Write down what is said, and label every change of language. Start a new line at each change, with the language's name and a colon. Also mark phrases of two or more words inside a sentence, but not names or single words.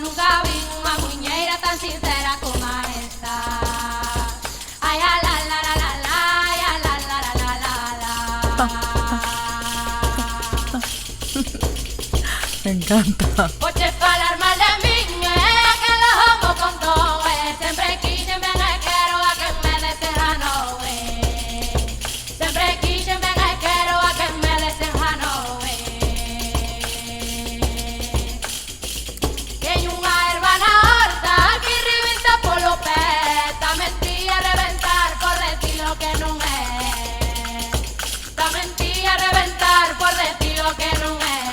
Galician: nunca vi unha muiñeira tan sincera como esta. Ay, a la la la la la, ay, a la la la la la la.
Spanish: Me encanta.
Galician: Poches falar mal de min, que lo homo con todo, sempre quixen ben e quero a que me deseja no, sempre quixen ben e quero a que me deseja no. Teño unha erva na horta que rebenta polo pé, tamén ti a reventar por decir lo que non é, tamén ti a reventar por decir lo que non é.